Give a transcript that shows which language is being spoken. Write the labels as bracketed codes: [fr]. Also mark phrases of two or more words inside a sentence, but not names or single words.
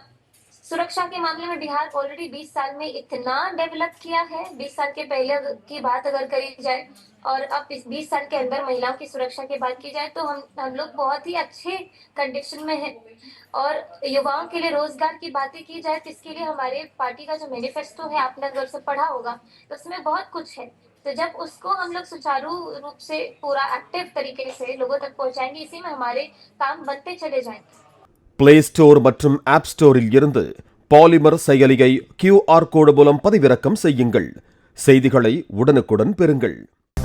[hi] सुरक्षा के मामले में बिहार ऑलरेडी 20 साल में इतना डेवलप किया है, 20 साल के पहले की बात अगर करी जाए और अब इस 20 साल के अंदर महिलाओं की सुरक्षा की बात की जाए, तो हम लोग बहुत ही अच्छे कंडीशन में हैं। और युवाओं के लिए रोजगार की बातें की जाए, तो इसके लिए हमारे पार्टी का जो मैनिफेस्टो है, आपने अगर उसे पढ़ा होगा, तो उसमें बहुत कुछ है तो जब उसको हम लोग सुचारू रूप से पूरा एक्टिव तरीके से लोगों तक पहुंचाएंगे, इसी में हमारे काम बनते चले जाएंगे। [ta] பிளே ஸ்டோர் மற்றும் ஆப் ஸ்டோரில் இருந்து பாலிமர் செயலியை [en] QR code [ta] மூலம் பதிவிறக்கம் செய்யுங்கள். செய்திகளை உடனுக்குடன் பெறுங்கள்.